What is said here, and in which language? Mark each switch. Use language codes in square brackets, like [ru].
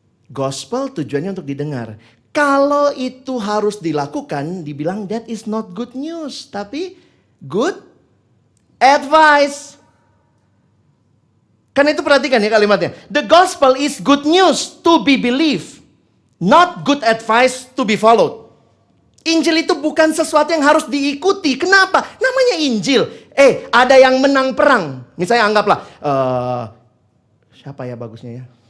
[id] Gospel tujuannya untuk didengar. Kalau itu harus dilakukan, dibilang [en] that is not good news. Tapi good advice. [id] Karena itu perhatikan ya kalimatnya. [en] The gospel is good news to be believed. Not good advice to be followed. [id] Injil itu bukan sesuatu yang harus diikuti. Kenapa? Namanya Injil. Ada yang menang perang. Misalnya anggaplah, siapa ya bagusnya ya?